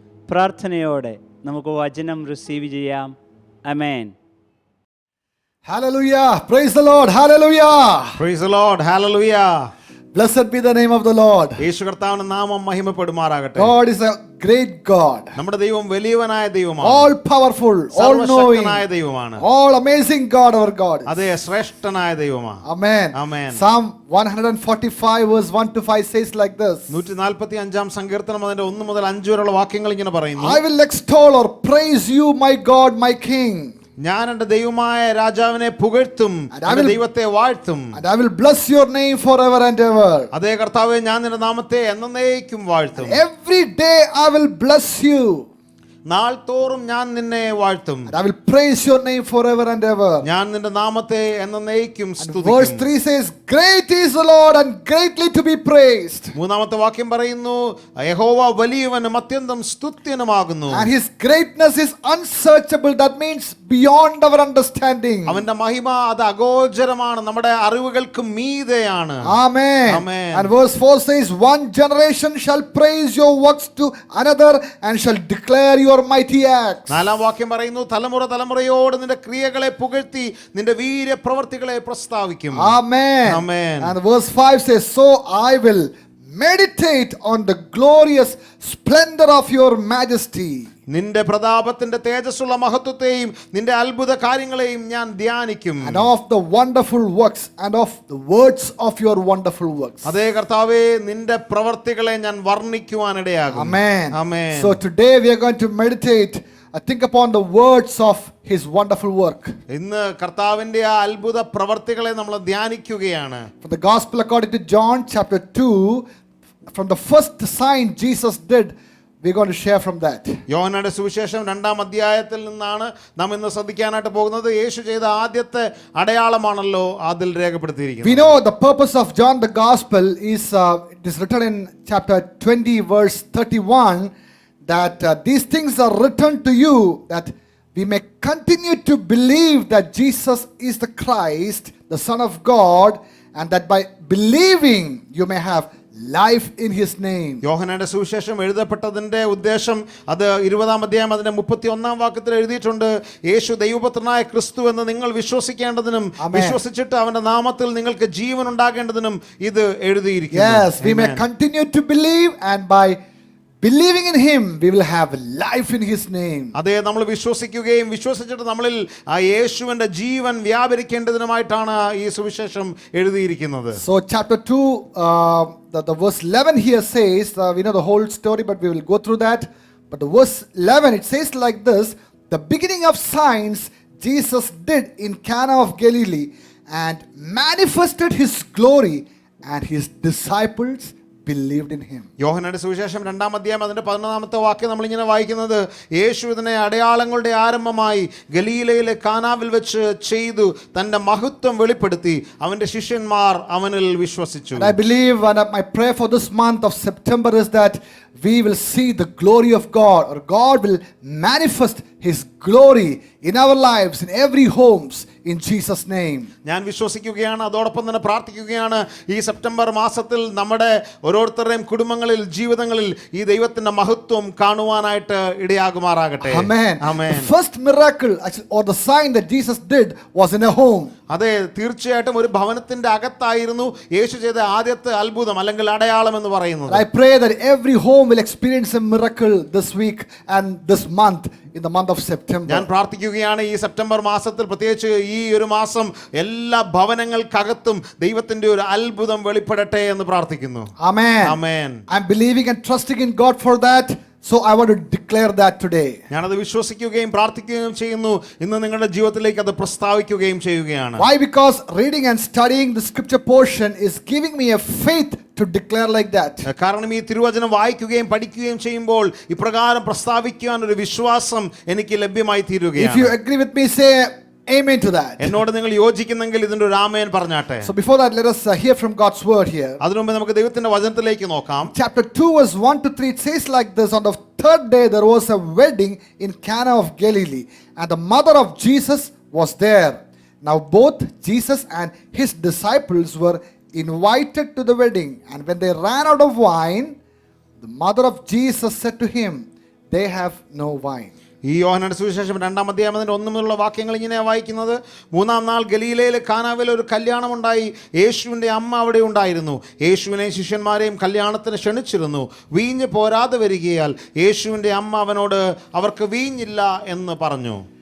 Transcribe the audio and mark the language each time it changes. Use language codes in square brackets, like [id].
[ml] പ്രാർത്ഥനയോടെ നമുക്ക് വചനം റിസീവ് ചെയ്യാം. ആമേൻ. [en] Hallelujah. Praise the Lord. Hallelujah. Praise the Lord. Hallelujah. Blessed be the name of the Lord. [ml] യേശു കർത്താവിന്റെ നാമം മഹിമപ്പെടുമാറാകട്ടെ. [en] God is a great God. [ml] നമ്മുടെ ദൈവം വലിയവനായ ദൈവമാണ്. [en] All powerful, all knowing, [ml] സർവശക്തനായ ദൈവമാണ്. [en] all amazing God our God. [ml] അതെ, ശ്രേഷ്ഠനായ ദൈവമാണ്. [en] Amen. Amen. Psalm 145 verse 1 to 5 says like this. [ml] 145 സങ്കീർത്തനം അതിന്റെ 1 മുതൽ 5 വരെയുള്ള വാക്യങ്ങൾ ഇങ്ങനെ പറയുന്നു. [en] I will extol or praise you, my God, my King. [ml] ഞാൻ എൻ്റെ ദൈവമായ രാജാവിനെ പുകഴ്ത്തും, എൻ്റെ ദൈവത്തെ വാഴ്ത്തും. [en] And I will bless your name forever and ever. [ml] അതേ കർത്താവേ, ഞാൻ നിന്റെ നാമത്തെ എന്നേക്കും വാഴ്ത്തും. [en] Every day I will bless you. [ml] നാൾ തോറും ഞാൻ നിന്നെ വാഴ്ത്തും. [en] And I will praise your name forever and ever. [ml] ഞാൻ നിന്റെ നാമത്തെ എന്നേക്കും [en] Verse [ml] സ്തുതിക്കും. [en] 3 says, great is the Lord and greatly to be praised. [ml] മൂന്നാമത്തെ വാക്യം പറയുന്നു, യഹോവ വലിയവനും അത്യന്തം സ്തുത്യനുമാകുന്നു. [en] And his greatness is unsearchable. That means beyond our understanding. [ml] അവന്റെ മഹിമ അത് അഗോചരമാണ്, നമ്മുടെ അറിവുകൾക്ക് മീതെയാണ്. [en] Amen. Amen. And verse 4 says, one generation shall praise your works to another and shall declare your mighty acts. [ml] നാലാം വാക്യം പറയുന്നു, തലമുറ തലമുറയോട് നിന്റെ ക്രിയകളെ പുകഴ്ത്തി നിന്റെ വീര്യ പ്രവർത്തികളെ പ്രസ്താവിക്കും. [en] Amen. Amen. And verse 5 says, so I will meditate on the glorious splendor of your majesty. [ml] നിന്റെ പ്രതാപത്തിന്റെ തേജസ്സുള്ള മഹത്വത്തെയും നിന്റെ അത്ഭുത കാര്യങ്ങളെയും ഞാൻ ധ്യാനിക്കും. [en] And of the wonderful works and of the words of your wonderful works. [ml] അതേ കർത്താവേ, നിന്റെ പ്രവർത്തികളെ ഞാൻ വർണ്ണിക്കുവാനിടയാകും. [en] Amen. Amen. So today we are going to meditate, think upon the words of his wonderful work. [ml] ഇന്ന് കർത്താവിന്റെ ആ അത്ഭുത പ്രവർത്തികളെ നമ്മൾ ധ്യാനിക്കുകയാണ്. [en] From the gospel according to John chapter 2, from the first sign Jesus did, we're going to share from that. [ml] യോഹന്നാന്റെ സുവിശേഷം 2-ം അധ്യായത്തിൽ നിന്നാണ് നാം ഇന്ന് ശ്രദ്ധിക്കാനായിട്ട് പോകുന്നത്. യേശു ചെയ്ത ആദ്യത്തെ അടയാളമാണല്ലോ അതിൽ രേഖപ്പെടുത്തിയിരിക്കുന്നത്. [en] We know the purpose of John the gospel is it is written in chapter 20 verse 31 that these things are written to you that we may continue to believe that Jesus is the Christ, the Son of God, and that by believing you may have life in his name. [ml] യോഹന്നാന്റെ സുവിശേഷം എഴുതപ്പെട്ടതിന്റെ ഉദ്ദേശം അത് 20-ാം അധ്യായം അതിന്റെ 31-ാം വാക്യത്തിൽ എഴുതിയിട്ടുണ്ട്. യേശു ദൈവപുത്രനായ ക്രിസ്തു എന്ന് നിങ്ങൾ വിശ്വസിക്കേണ്ടതിനും വിശ്വസിച്ചിട്ട് അവന്റെ നാമത്തിൽ നിങ്ങൾക്ക് ജീവൻ ഉണ്ടാകേണ്ടതിനും ഇത് എഴുതിയിരിക്കുന്നു. [en] Yes, we may continue to believe, and by believing in him we will have life in his name. [ml] അതേ, നമ്മൾ വിശ്വസിക്കുകയും വിശ്വസിച്ചിട്ട് നമ്മളിൽ ആ യേശുവിന്റെ ജീവൻ വ്യാപരിക്കേണ്ടതിനുമായിട്ടാണ് ഈ സുവിശേഷം എഴുതിയിരിക്കുന്നത്. [en] So chapter 2 the verse 11 here says, we know the whole story but we will go through that, but the verse 11 it says like this, the beginning of signs Jesus did in Cana of Galilee and manifested his glory, and his disciples believed in him. [ml] യോഹന്നാന്റെ സുവിശേഷം 2-ാം അധ്യായം അതിന്റെ 11-ാമത്തെ വാക്യം നമ്മൾ ഇങ്ങനെ വായിക്കുന്നത്, യേശു ഇതിനെ അടയാളങ്ങളുടെ ആരംഭമായി ഗലീലയിലെ കാനാവിൽ വെച്ച് ചെയ്തു തന്റെ മഹത്വം വെളിപ്പെടുത്തി അവന്റെ ശിഷ്യന്മാർ അവനിൽ വിശ്വസിച്ചു. [en] And I believe, and my prayer for this month of September is that we will see the glory of God, or God will manifest his glory in our lives, in every homes, in Jesus name. [ml] ഞാൻ വിശ്വസിക്കുകയാണ്, അതോടൊപ്പം തന്നെ പ്രാർത്ഥിക്കുകയാണ്, ഈ September മാസത്തിൽ നമ്മുടെ ഓരോരുത്തരുടെയും കുടുംബങ്ങളിൽ ജീവിതങ്ങളിൽ ഈ ദൈവത്തിന്റെ മഹത്വം കാണുവാനായിട്ട് ഇടയാകുമാറാകട്ടെ. [en] Amen. Amen. The first miracle or the sign that Jesus did was in a home. [ml] അതെ, തീർച്ചയായിട്ടും ഒരു ഭവനത്തിന്റെ അകത്തായിരുന്നു യേശു ചെയ്ത ആദ്യത്തെ അത്ഭുതം അല്ലെങ്കിൽ അടയാളം എന്ന് പറയുന്നത്. [en] I pray that every home will experience a miracle this week and this month in the month of September. [ml] ഞാൻ പ്രാർത്ഥിക്കുകയാണ് ഈ സെപ്റ്റംബർ മാസത്തിൽ, പ്രത്യേകിച്ച് ഈ ഒരു മാസം എല്ലാ ഭവനങ്ങൾക്കകത്തും ദൈവത്തിന്റെ ഒരു അത്ഭുതം വെളിപ്പെടട്ടെ എന്ന് പ്രാർത്ഥിക്കുന്നു. [en] Amen. [ml] Amen. [en] I'm believing and trusting in God for that. So I want to declare that today. [ml] ഞാനത് വിശ്വസിക്കുകയും പ്രാർത്ഥിക്കുകയും ചെയ്യുന്നു. ഇന്ന് നിങ്ങളുടെ ജീവിതത്തിലേക്ക് അത് പ്രസ്താവിക്കുകയും ചെയ്യുകയാണ്. [en] Why? Because reading and studying the scripture portion is giving me a faith to declare like that. [ml] കാരണം ഈ തിരുവചനം വായിക്കുകയും പഠിക്കുകയും ചെയ്യുമ്പോൾ ഇപ്രകാരം പ്രസ്താവിക്കുവാൻ ഒരു വിശ്വാസം എനിക്ക് ലഭ്യമായി [en] If you [ml] തീരുകയാണ്. [en] agree with me, say amen to that. എന്നോട് നിങ്ങൾ യോജിക്കുന്നെങ്കിൽ ഇതിന്റെ ഒരു ആമേൻ പറഞ്ഞാട്ടെ. So before that, let us hear from God's word here. അതിനുമുമ്പ് നമുക്ക് ദൈവത്തിന്റെ വചനത്തിലേക്ക് നോക്കാം. Chapter 2 verse 1 to 3, it says like this: on the third day there was a wedding in Cana of Galilee, and the mother of Jesus was there. Now both Jesus and his disciples were invited to the wedding, and when they ran out of wine, the mother of Jesus said to him, they have no wine. [ml] ഈ യോഹന്നാന്റെ സുവിശേഷം 2-ാം അധ്യായത്തിന്റെ 1 മുതലുള്ള വാക്യങ്ങൾ ഇങ്ങനെയാണ് വായിക്കുന്നത്. 3-ാം നാൾ ഗലീലയിലെ കാനാവിൽ ഒരു കല്യാണമുണ്ടായി. യേശുവിൻ്റെ അമ്മ അവിടെ ഉണ്ടായിരുന്നു. യേശുവിനെയും ശിഷ്യന്മാരെയും കല്യാണത്തിന് ക്ഷണിച്ചിരുന്നു. വീഞ്ഞ് പോരാതെ വരികയാൽ യേശുവിൻ്റെ അമ്മ അവനോട് അവർക്ക് വീഞ്ഞില്ല എന്ന് പറഞ്ഞു.